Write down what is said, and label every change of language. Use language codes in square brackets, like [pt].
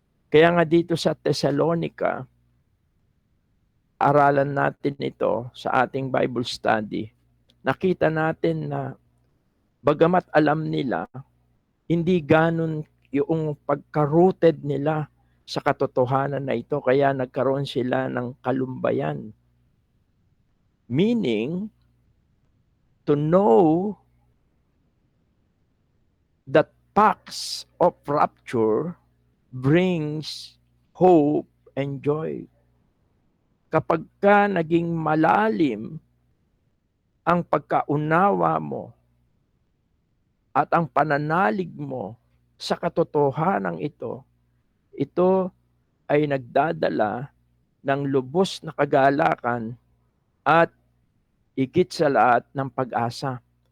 [tl] Kaya nga dito sa Thessalonica, aralan natin ito sa ating Bible study. Nakita natin na bagamat alam nila, hindi ganun yung pagka-rooted nila sa katotohanan na ito, kaya nagkaroon sila ng kalumbayan. [en] Meaning, to know that facts of rapture brings hope and joy. [tl] Kapag ka naging malalim ang pagkaunawa mo at ang pananalig mo sa katotohanan ito, ito ay nagdadala ng lubos na kagalakan at higit sa lahat ng pag-asa.